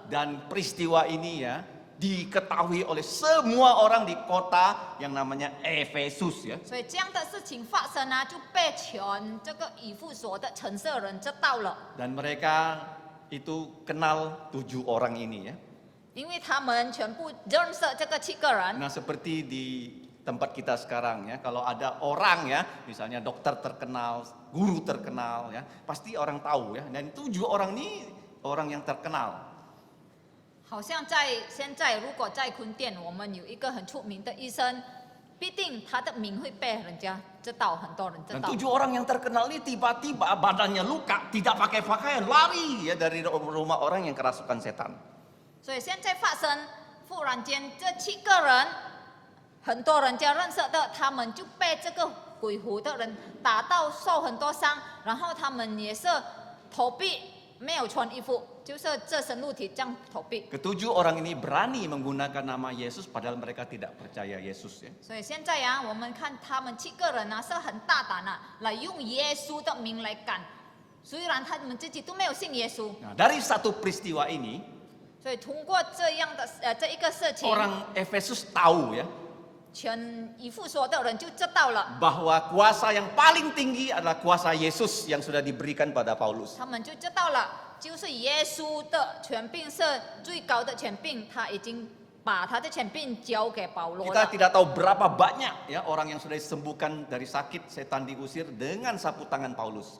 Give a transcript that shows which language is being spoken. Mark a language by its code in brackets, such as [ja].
[id] Dan peristiwa ini ya diketahui oleh semua orang di kota yang namanya Efesus ya. [zh] 所以这样的事情发生啊，就被全这个以弗所的城市人知道了。 [id] Dan mereka itu kenal 7 orang ini ya. [zh] 因为他们全部认识这个7个人。 [id] Nah seperti di tempat kita sekarang ya, kalau ada orang ya, misalnya dokter terkenal, guru terkenal ya, pasti orang tahu ya. Dan 7 orang ini orang yang terkenal. [zh] 好像现在，如果在坤甸，我们有一个很出名的医生，必定他的名会被人家知道，很多人知 [id] Dan [zh] 道。 [id] 7 orang yang terkenal ini tiba-tiba badannya luka, tidak pakai pakaian, lari ya dari rumah orang yang kerasukan setan. [zh] 所以现在发生，忽然间这7个人，很多人家认识的，他们就被这个鬼附的人打到受很多伤，然后他们也是投币没有穿衣服，就是这身肉体这样投币。 [id] Ketujuh orang ini berani menggunakan nama Yesus padahal mereka tidak percaya Yesus ya. [zh] 所以现在呀、我们看他们7个人啊是很大胆啊，来用耶稣的名来赶，虽然他们自己都没有信耶稣。 [id] Nah, dari satu peristiwa ini [zh] 所以通过这样的这一个事情， [id] orang Efesus tahu ya [zh] 全以弗所的人就知道了， [id] bahwa kuasa yang paling tinggi adalah kuasa Yesus yang sudah diberikan pada Paulus. [zh] 他们就知道了，就是耶稣的权柄是最高的权柄，他已经把他的权柄交给保罗 [id] Kita [zh] 了。 [id] tidak tahu berapa banyak ya orang yang sudah disembuhkan dari sakit, setan diusir dengan sapu tangan Paulus.